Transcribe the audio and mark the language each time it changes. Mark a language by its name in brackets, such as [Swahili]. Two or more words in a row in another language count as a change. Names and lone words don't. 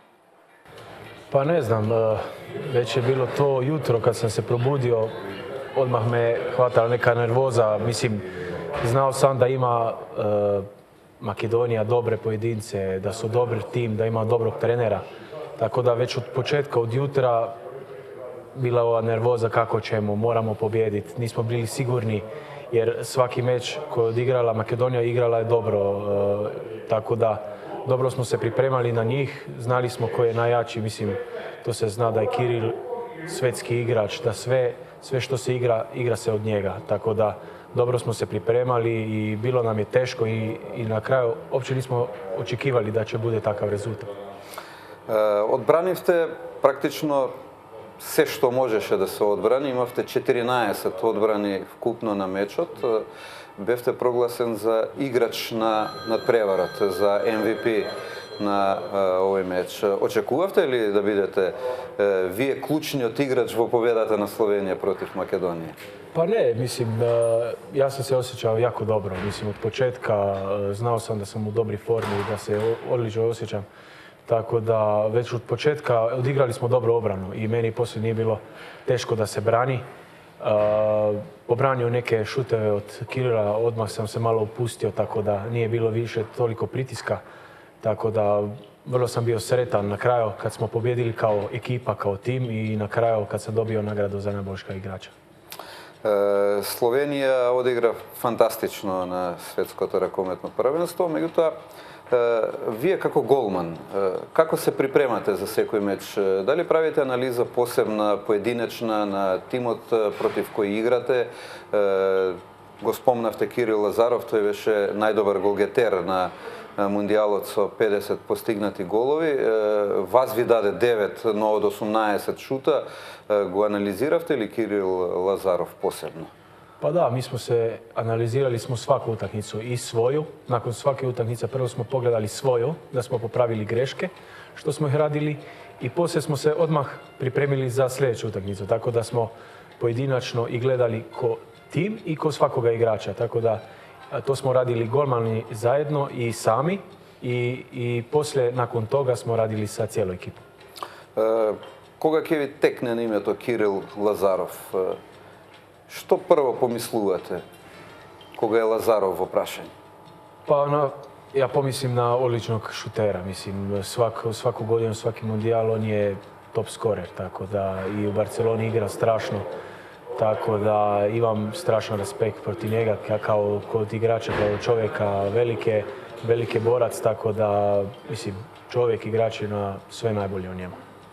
[Serbian] Па не знам, веќе е било то јутро кад сам се пробудио, одмах ме хватала нека нервоза, мислим, знao сам да има Македонија добре поединце, да су добар тим, да има доброг тренера, тако да веќе од почетка, од јутра, била ова нервоза како ćemo, moramo победити. Nismo bili sigurni jer svaki meč koji je odigrala Makedonija igrala je dobro, tako da dobro smo se pripremali na njih, znali smo ko je najjači, mislim to se zna da je Kiril svetski igrač, da sve što se igra se od njega, tako da dobro smo se pripremali i bilo nam je teško i na kraju uopće nismo očekivali da će bude takav rezultat. [Macedonian] Одбранивте практично се што можеше да се одбрани, имавте 14 одбрани вкупно на мечот, бевте прогласен за играч на надпреварот, за MVP на овој меч. Очекувавте ли да бидете вие клучниот играч во победата на Словенија против Македонија? [Serbian] Pa ne, mislim, ja sam se osjećao jako dobro. Mislim, od početka znao sam da sam u dobri formi i da se odlično osjećam. Tako da već od početka odigrali smo dobro obranu i meni poslije nije bilo teško da se brani. Obranio neke šuteve od Kirila, odmah sam se malo opustio, tako da nije bilo više toliko pritiska. Tako da vrlo sam bio sretan na kraju kad smo pobjedili kao ekipa, kao tim i na kraju kad sam dobio nagradu za najboljšeg igrača. [Macedonian] Словенија одигра фантастично на светското ракометно првенство, меѓутоа вие како голман, како се припремате за секој меч? Дали правите анализа посебна, поединечна на тимот против кој играте? Го спомнавте Кирил Лазаров, тој беше најдобар голгетер на мундијалот со 50 постигнати голови. Вас ви даде 9, но од 18 шута. Го анализиравте ли Кирил Лазаров посебно? [Serbian] Pa da, mi smo se, analizirali smo svaku utakmicu i svoju. Nakon svake utakmice prvo smo pogledali svoju, da smo popravili greške što smo ih radili i poslije smo se odmah pripremili za sljedeću utakmicu. Tako da smo pojedinačno i gledali ko tim i ko svakoga igrača. Tako da to smo radili golmani zajedno i sami i poslije nakon toga smo radili sa cijelom ekipom. [Macedonian] Кога ќе ви текне на името Кирил Лазаров, што прво помислувате кога е Лазаров во прашање? [Serbian] Pa ja pomislim na odličnog šutera. Mislim, svaku godinu, svaki mundijal on je [English] top skorer, [Serbian] tako da i u Barceloni igra strašno. Tako da imam strašan respekt protiv njega kao kod igrača, kao čovjeka, velike borac, tako da mislim, čovjek igrač je na sve najbolje u njemu.